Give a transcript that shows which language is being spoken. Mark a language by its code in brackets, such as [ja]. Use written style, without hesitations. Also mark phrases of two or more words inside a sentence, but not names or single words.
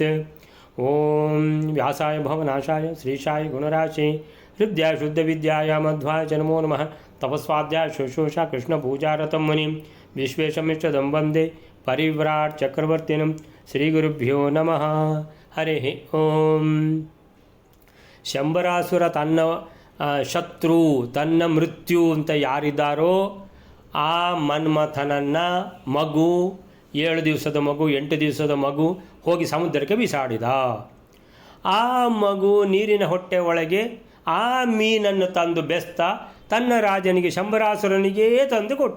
[sa] ॐ व्यासाय भवनाशाय श्रीशाय गुणराशे हृद्याय शुद्धविद्याय मध्वाय च नमो नमः। तपस्वाध्याय शुश्रूषा कृष्णपूजारतं मुनिं विश्वेशमिष्टदं वन्दे परिव्राट् चक्रवर्तिनं श्रीगुरुभ्यो नमः। हरिः ओಂ। [kn] ಶಂಬರಾಸುರ ತನ್ನ ಶತ್ರು ತನ್ನ ಮೃತ್ಯು ಅಂತ ಯಾರಿದ್ದಾರೋ ಆ ಮನ್ಮಥನನ್ನು ಮಗು 7 ದಿವಸದ ಮಗು 8 ದಿವಸದ ಮಗು ಹೋಗಿ ಸಮುದ್ರಕ್ಕೆ ಬಿಸಾಡಿದ. ಆ ಮಗು ನೀರಿನ ಹೊಟ್ಟೆ ಒಳಗೆ ಆ ಮೀನನ್ನು ತಂದು ಬೆಸ್ತ ತನ್ನ ರಾಜನಿಗೆ ಶಂಬರಾಸುರನಿಗೇ ತಂದು ಕೊಟ್ಟ.